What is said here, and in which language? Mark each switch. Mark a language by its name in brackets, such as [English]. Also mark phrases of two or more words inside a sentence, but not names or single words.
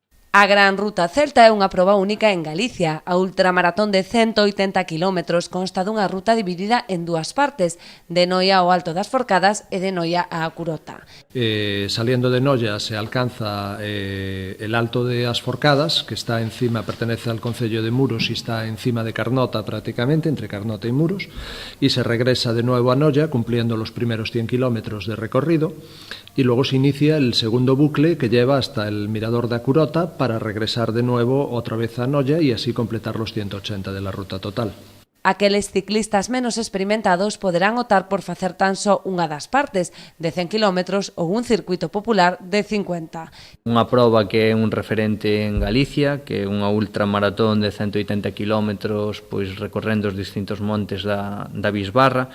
[Galician] A Gran Ruta Celta é unha proba única en Galicia. A ultramaratón de 180 km consta dunha ruta dividida en dúas partes, de Noia ao Alto das Forcadas e de Noia á Curota. [Spanish] Saliendo de Noia se alcanza el Alto de as Forcadas, que está encima, pertenece al concello de Muros y está encima de Carnota prácticamente, entre Carnota y Muros, y se regresa de nuevo a Noia, cumpliendo los primeros 100 kilómetros de recorrido, y luego se inicia el segundo bucle que lleva hasta el Mirador da Curota para regresar de nuevo otra vez a Noia y así completar los 180 de la ruta total. [Galician] Aqueles ciclistas menos experimentados poderán optar por facer tan só unha das partes, de 100 km ou un circuito popular de 50. Unha proba que é un referente en Galicia, que é unha ultramaratón de 180 km, pois recorrendo os distintos montes da Bisbarra.